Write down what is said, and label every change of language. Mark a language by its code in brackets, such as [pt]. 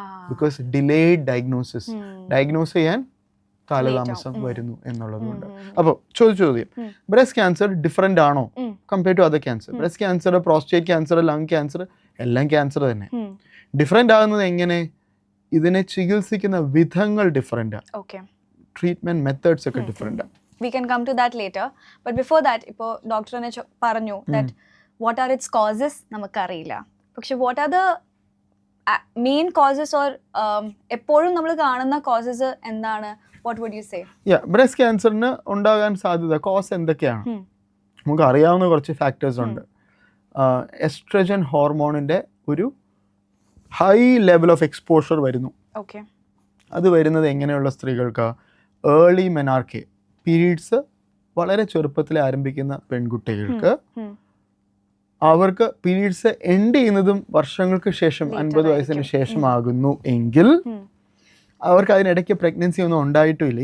[ml] Because delayed diagnose ചെയ്യാൻ കാലതാമസം വരുന്നു എന്നുള്ളതുകൊണ്ട്. അപ്പോൾ ചോദ്യം, ബ്രസ്റ്റ് ക്യാൻസർ ഡിഫറെന്റ് ആണോ compare to other cancer? Breast cancer, prostate cancer, lung cancer എല്ലാം ക്യാൻസർ തന്നെ. ഡിഫറെന്റ് ആകുന്നത് എങ്ങനെ? ഇതിനെ ചികിത്സിക്കുന്ന വിധങ്ങൾ ഡിഫറെന്റ്, ട്രീറ്റ്മെന്റ് മെത്തേഡ്സ് ഒക്കെ different. [en] We can come to that later, but before that [ml] ഇപ്പോൾ ഡോക്ടർ തന്നെ പറഞ്ഞു [en] that what are its causes [ml] നമുക്കറിയില്ല. [en] പക്ഷെ what are the main causes or [ml] എപ്പോഴും നമ്മൾ കാണുന്ന [en] causes [ml] എന്താണ്? [en] What would you say? [ml] Breast ക്യാൻസറിന് ഉണ്ടാകാൻ സാധ്യത കോസ് എന്തൊക്കെയാണ്? നമുക്ക് അറിയാവുന്ന കുറച്ച് ഫാക്ടേഴ്സ് ഉണ്ട്. എസ്ട്രജൻ ഹോർമോണിന്റെ ഒരു ഹൈ ലെവൽ ഓഫ് എക്സ്പോഷർ വരുന്നു. അത് വരുന്നത് എങ്ങനെയുള്ള സ്ത്രീകൾക്ക്? ഏർലി മെനാർക്കി, പീരീഡ്സ് വളരെ ചെറുപ്പത്തിൽ ആരംഭിക്കുന്ന പെൺകുട്ടികൾക്ക്, അവർക്ക് പീരീഡ്സ് എൻഡ് ചെയ്യുന്നതും വർഷങ്ങൾക്ക് ശേഷം 50 വയസ്സിന് ശേഷമാകുന്നു എങ്കിൽ അവർക്ക് അതിനിടയ്ക്ക് പ്രഗ്നൻസി ഒന്നും ഉണ്ടായിട്ടുമില്ല.